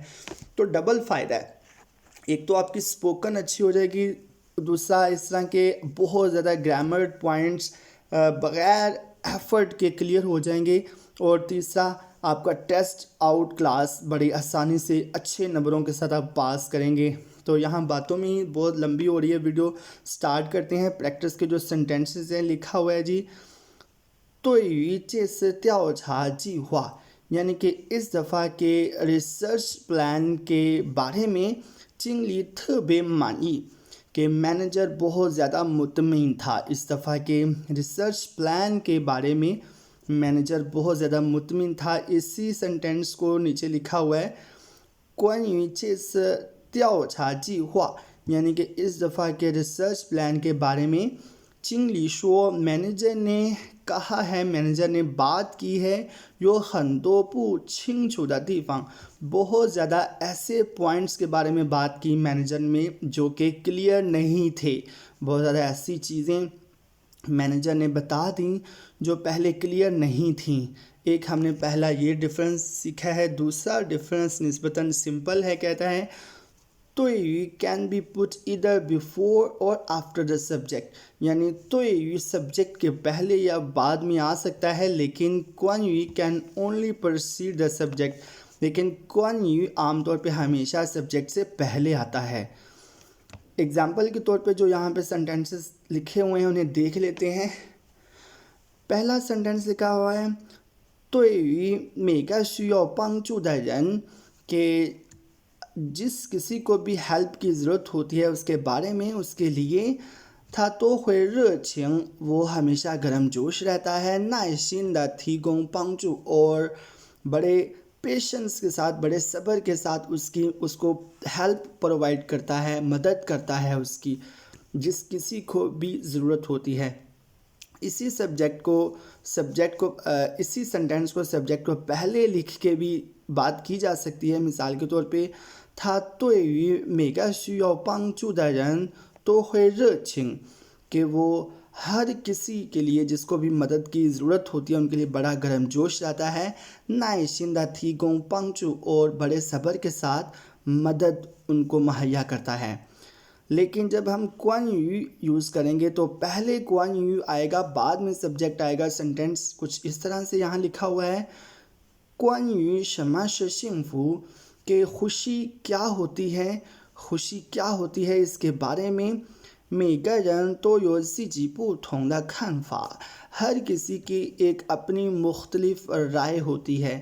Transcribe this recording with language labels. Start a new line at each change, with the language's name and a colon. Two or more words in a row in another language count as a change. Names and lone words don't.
Urdu: تو ڈبل فائدہ ہے، ایک تو آپ کی اسپوکن اچھی ہو جائے گی، دوسرا اس طرح کے بہت زیادہ
English: grammar points
Urdu: بغیر ایفرٹ کے کلیئر ہو جائیں گے، اور تیسرا آپ کا ٹیسٹ آؤٹ کلاس بڑی آسانی سے اچھے نمبروں کے ساتھ آپ پاس کریں گے۔ تو یہاں باتوں میں ہی بہت لمبی ہو رہی ہے ویڈیو، سٹارٹ کرتے ہیں۔ پریکٹس کے جو سینٹینسز ہیں لکھا ہوا ہے جی، توئی یو
Chinese: 这次调查计划،
Urdu: یعنی کہ اس دفعہ کے ریسرچ پلان کے بارے میں
Chinese: 经理特别满意،
Urdu: کہ مینیجر بہت زیادہ مطمئن تھا۔ اس دفعہ کے ریسرچ پلان کے بارے میں مینیجر بہت زیادہ مطمئن تھا۔ اسی سینٹینس کو نیچے لکھا ہوا ہے، کوان یو
Chinese: 这次调查计划،
Urdu: یعنی کہ اس دفعہ کے ریسرچ پلان کے بارے میں
Chinese: 经理说,
Urdu: مینیجر نے کہا ہے، مینیجر نے بات کی ہے،
Chinese: 有很多不清楚的地方,
Urdu: بہت زیادہ ایسے پوائنٹس کے بارے میں بات کی مینیجر میں جو کہ کلیئر نہیں تھے، بہت زیادہ ایسی چیزیں مینیجر نے بتا دیں جو پہلے کلیئر نہیں تھیں۔ ایک ہم نے پہلا یہ ڈفرینس سیکھا ہے، دوسرا ڈفرینس نسبتاً سمپل ہے، کہتا ہے توئی یو
English: can be put either before or after the subject,
Urdu: یعنی توئی یو سبجیکٹ کے پہلے یا بعد میں آ سکتا ہے، لیکن کوان یو
English: can only precede the subject,
Urdu: لیکن کوان یو عام طور پہ ہمیشہ سبجیکٹ سے پہلے آتا ہے۔ اگزامپل کے طور پہ جو یہاں پہ سنٹینسز لکھے ہوئے ہیں انہیں دیکھ لیتے ہیں۔ پہلا سنٹینس لکھا ہوا ہے
Chinese: 对于每个需要帮助的人
Urdu: کہ جس کسی کو بھی ہیلپ کی ضرورت ہوتی ہے اس کے بارے میں، اس کے لیے
Chinese: 他都会热情
Urdu: وہ ہمیشہ گرم جوش رہتا ہے،
Chinese: 耐心的提供帮助
Urdu: اور بڑے پیشنس کے ساتھ، بڑے صبر کے ساتھ اس کو
English: help provide
Urdu: کرتا ہے، مدد کرتا ہے اس کی، جس کسی کو بھی ضرورت ہوتی ہے۔ اسی اسی سنٹینس کو سبجیکٹ کو پہلے لکھ کے بھی بات کی جا سکتی ہے۔ مثال کے طور پہ
Chinese: 他对于每个需要帮助的人都会热情
Urdu: کہ وہ ہر کسی کے لیے جس کو بھی مدد کی ضرورت ہوتی ہے ان کے لیے بڑا گرم جوش رہتا ہے،
Chinese: 耐心的提供帮助
Urdu: اور بڑے صبر کے ساتھ مدد ان کو مہیا کرتا ہے۔ لیکن جب ہم کوان یو یوز کریں گے تو پہلے کوان یو آئے گا، بعد میں سبجیکٹ آئے گا۔ سنٹینس کچھ اس طرح سے یہاں لکھا ہوا ہے
Chinese: 关于什么是幸福
Urdu: کہ خوشی کیا ہوتی ہے، خوشی کیا ہوتی ہے اس کے بارے میں
Chinese: 每个人都有自己不同的看法
Urdu: ہر کسی کی ایک اپنی مختلف رائے ہوتی ہے۔